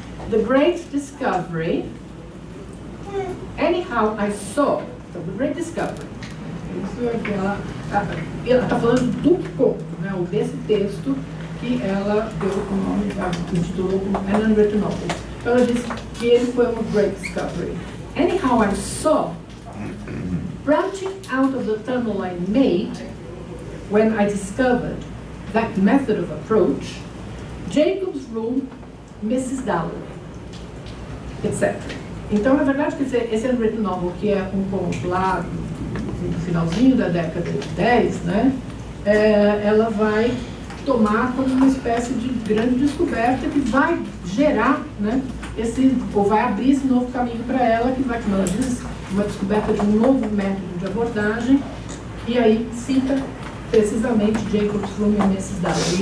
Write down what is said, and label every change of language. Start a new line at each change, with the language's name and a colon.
English: The Great Discovery. Anyhow, I saw. So, The Great Discovery.
Portuguese: Isso é que ela está falando do conto, né? Ou desse texto que ela deu o nome, intitulou como An Unwritten Novel. Ela disse que ele foi uma Great Discovery.
English: Anyhow, I saw, branching out of the tunnel I made when I discovered that method of approach, Jacob's Room, Mrs. Dalloway, etc.
Portuguese: Então, na verdade, quer dizer, esse Unwritten Novel, que é um conto lá no finalzinho da década de 10, né, ela vai tomar como uma espécie de grande descoberta que vai gerar, né, ou vai abrir esse novo caminho para ela, que vai, como ela diz, uma descoberta de um novo método de abordagem, e aí cita precisamente Jacob's Room e Mrs. Dalloway.